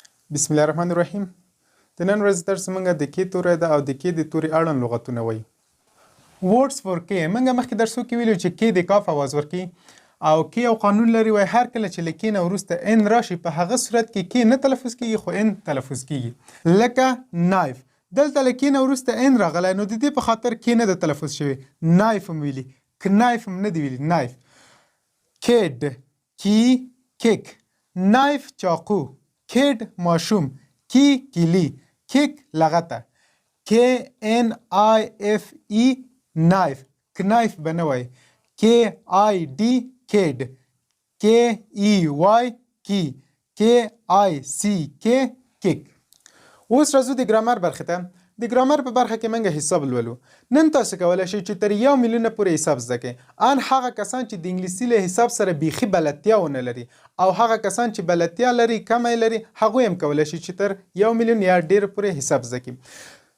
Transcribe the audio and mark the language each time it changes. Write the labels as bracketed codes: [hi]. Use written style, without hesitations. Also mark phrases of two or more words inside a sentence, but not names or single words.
[ar] بسم الله الرحمن الرحیم. [ps] د نن ورځې درس موږ د کې توری ده او د کې د توري اړوند لغتونه وایي. [en] words for [ps] کې موږ مخکې درسو کې ویلو چې کې د کاف اواز ورکي او کې یو قانون لري وایي هر کله چې له کې نه وروسته ان راشي په هغه صورت کې نه تلفظ کېږي خو ان تلفظ کېږي. لکه نایف، دلته له کې نه وروسته ان راغلی نو د دې په خاطر کې نه د تلفظ شوی. نایف هم ویلي، کنایف هم نه دی ویلي. نایف، کید، کی، کیک. نایف چاقو، کید ماشوم، کی کیلی، کیک لغته. KNIFE نایف، کنایف بنوي. KID کید، KEY کی، KICK کیک. اوس راځو د ګرامر برخې ته. د ګرامر په برخه کې موږ حساب لولو. نن تاسو کولی شئ چې تر 1 میلیون پورې حساب زده کړئ. ان هغه کسان چې د انګلیسي له حساب سره بیخي بلدتیا ونه لري او هغه کسان چې بلدتیا لري کمه لري هغوی هم کولی شي چې تر 1 میلیون یا ډېر پورې حساب زده کړي.